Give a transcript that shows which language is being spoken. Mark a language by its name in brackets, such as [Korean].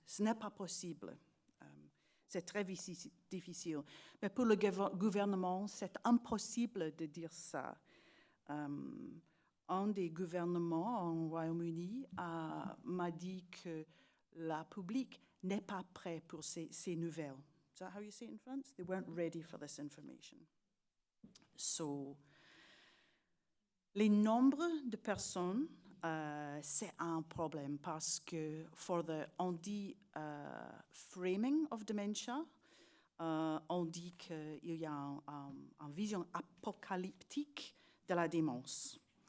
[French] Ce n'est pas possible. C'est très difficile. Mais pour le gouvernement, c'est impossible de dire ça. Un des gouvernements en Royaume-Uni m'a dit que la public n'est pas prêt pour ces nouvelles. [English] Is that how you say it in France? They weren't ready for this information. [French] Les nombres de personnes, c'est un problème parce que on dit [English] framing of dementia, [French] on dit qu'il y a une vision apocalyptique de la démence.